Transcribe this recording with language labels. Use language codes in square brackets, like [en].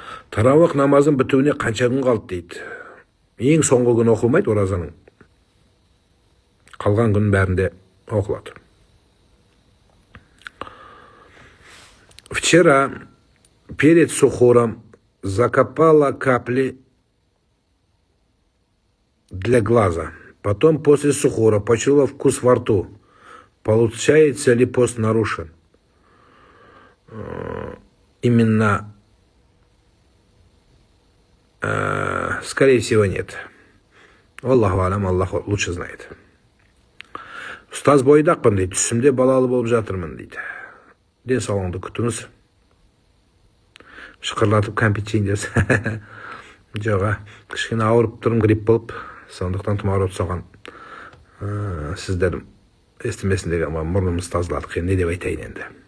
[kk] Тарауих намазын бітуіне қанша күн қалды дейді. Ең соңғы күн оқылмайды оразаның. Қалған күн бәрінде оқылады. [ru] Вчера перед сухуром закопала капли для глаза. Потом после сухура почуяла вкус во рту. Получается ли пост нарушен? Именно, скорее всего, нет. Аллаху алам, Аллах лучше знает. [kk] Ұстаз бойдақпын дейді, түсімде балалы болып жатырмын дейді. Денсаулығыңды күтіңіз. Шықырлатып кәмпит жейін дерсің. Жоға, кішкене ауырып тұрым, грипп болып, сондықтан тұмауыр соған сіздер естімесіндегі мұрнымыз тазаладық. Не деп айтайын енді.